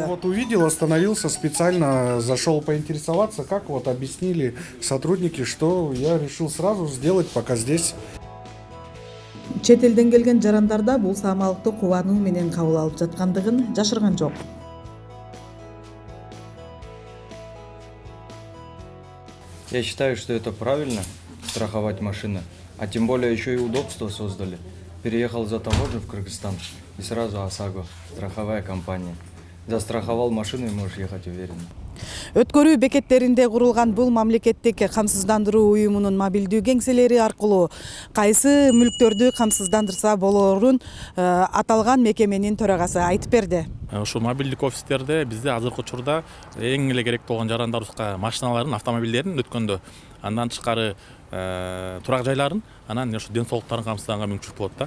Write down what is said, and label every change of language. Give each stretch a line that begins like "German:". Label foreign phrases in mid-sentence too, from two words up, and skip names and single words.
Russian: Вот увидел, остановился, специально зашел поинтересоваться, как вот объяснили сотрудники, что я решил сразу сделать, пока здесь.
Kyrgyz: Чет элден келген жарандар да бул саамалыкты кубануу менен кабыл алып жаткандыгын жашырган жок.
Russian: Я считаю, что это правильно, страховать машины, а тем более еще и удобство создали. Переехал за таможню в Кыргызстан и сразу ОСАГО, страховая компания. Застраховал машину и можешь ехать уверенно.
Kyrgyz: Өткөрүү бекеттеринде курулган бул мамлекеттик камсыздандыруу уюмунун мобилдүү кеңселери аркылуу кайсы мүлктөрдү камсыздандырса болорун аталган мекеменин төрагасы айтып берди. Ушул мобилдик офистерде бизде азыркы учурда эң эле керек болгон жарандарыбызга машиналарын, автомобилдерин өткөндө андан тышкары турак жайларын, анан ушу ден соолуктарын камсызданганга мүмкүнчүлүк болот да.